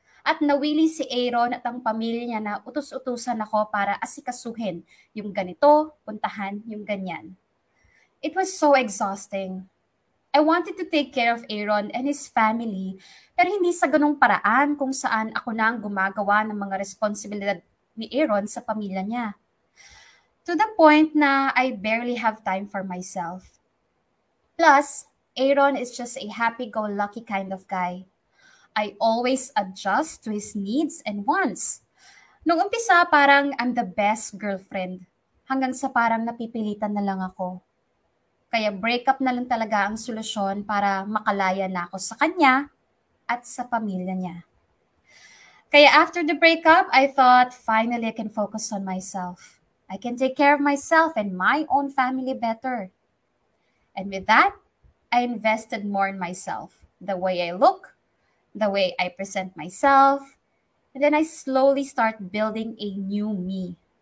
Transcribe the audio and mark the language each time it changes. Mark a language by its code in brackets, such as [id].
[tl] At nawili si Aaron at ang pamilya niya na utos-utusan ako para asikasuhin yung ganito, puntahan yung ganyan. [en] It was so exhausting. I wanted to take care of Aaron and his family, [tl] pero hindi sa ganung paraan kung saan ako na ang gumagawa ng mga responsibilidad ni Aaron sa pamilya niya. [en] To the point na I barely have time for myself. Plus, Aaron is just a happy-go-lucky kind of guy. I always adjust to his needs and wants. [tl] Nung umpisa, parang [en] I'm the best girlfriend. [tl] Hanggang sa parang napipilitan na lang ako. Kaya breakup na lang talaga ang solusyon para makalaya na ako sa kanya at sa pamilya niya. [en] Kaya after the breakup, I thought finally I can focus on myself. I can take care of myself and my own family better. And with that, I invested more in myself. The way I look, the way I present myself, and then I slowly start building a new me.